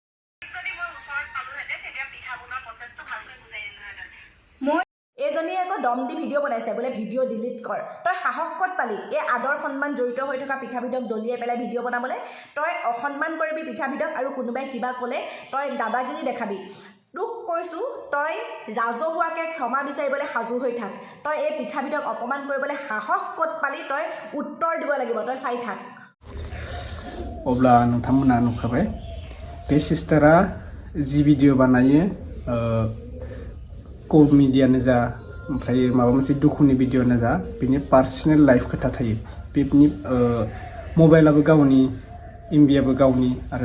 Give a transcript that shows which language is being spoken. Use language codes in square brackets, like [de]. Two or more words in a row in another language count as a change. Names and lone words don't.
[as] এইজনী আকৌ দম দি ভিডিঅ' বনাইছে বোলে ভিডিঅ' ডিলিট কৰ তই সাহস ক'ত পালি এই আদৰ সন্মান জড়িত হৈ থকা পিঠাবিধক দলিয়াই পেলাই ভিডিঅ' বনাবলৈ তই অসন্মান কৰিবি পিঠাবিধক আৰু কোনোবাই কিবা ক'লে তই দাদাগিৰি দেখাবি তোক কৈছো তই ৰাজহুৱাকে ক্ষমা বিচাৰিবলৈ সাজু হৈ থাক তই এই পিঠাবিধক অপমান কৰিবলৈ সাহস ক'ত পালি তই উত্তৰ দিব লাগিব তই চাই থাক [brx] अब्ला नोंथांमोना नुखाबाय बे सिस्टारा जि भिडिअ बानायो कमेडियानो जा ओमफ्राय माबा मोनसे दुखुनि भिडिअनो जा बिनि [en] personal life [brx] खोथा थायो बेनि मबाइलाबो गावनि एमबियाबो गावनि आरो